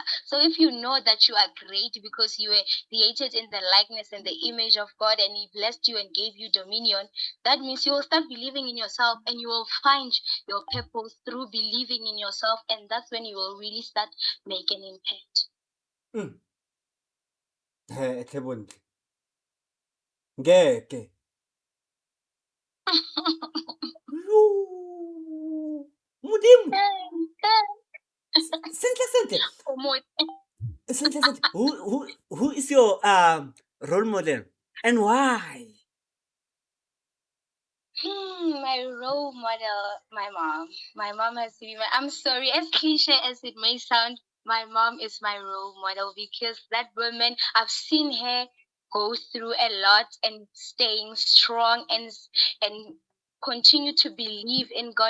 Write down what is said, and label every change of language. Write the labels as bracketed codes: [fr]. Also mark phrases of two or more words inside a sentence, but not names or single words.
[en] So if you know that you are great because you were created in the likeness and the image of God, and he blessed you and gave you dominion, that means you will start believing in yourself, and you will find your purpose through believing in yourself, and that's when you will really start making impact. [tn] Hle bontle. Ngeke. Modimo. Sentle. [en] Who is your role model and why? My role model, my mom. My mom has to be my. I'm sorry, as cliche as it may sound, my mom is my role model, because that woman, I've seen her go through a lot and staying strong and continue to believe in God.